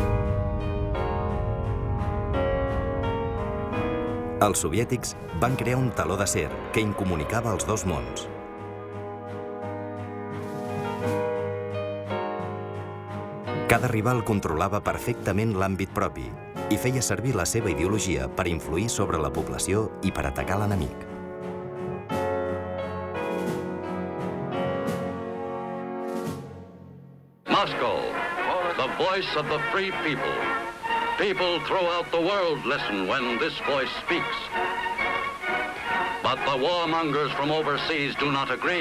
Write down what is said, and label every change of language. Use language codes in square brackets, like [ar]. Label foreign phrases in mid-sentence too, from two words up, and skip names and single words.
[ca] Els soviètics van crear un teló d'acer que incomunicava els dos mons. Cada rival controlava perfectament l'àmbit propi i feia servir la seva ideologia per influir sobre la població i per atacar l'enemic. [en] Moscow, the voice of the free people. People throughout the world listen when this voice speaks. But the warmongers from overseas do not agree.